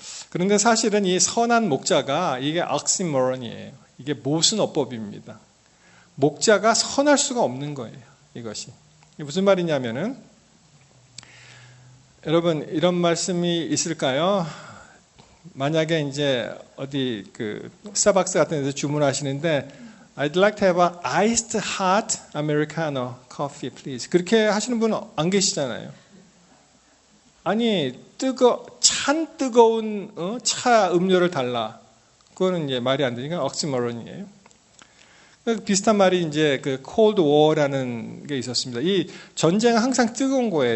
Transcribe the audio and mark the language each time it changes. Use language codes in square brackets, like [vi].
[ko] 그런데 사실은 이 선한 목자가 이게 옥시모론이에요. 이게 모순어법입니다. 목자가 선할 수가 없는 거예요, 이것이. 이게 무슨 말이냐면은 여러분 이런 말씀이 있을까요? 만약에 이제 어디 그 스타벅스 같은 데서 주문하시는데 [en] I'd like to have an iced hot Americano coffee, please. [ko] 그렇게 하시는 분은 안 계시잖아요. 아니 찬 뜨거운 차 음료를 달라. 그거는 이제 말이 안 되니까 옥시모론이에요. 비슷한 말이 이제 그 Cold War라는 게 있었습니다. 이 전쟁은 항상 뜨거운 거예요.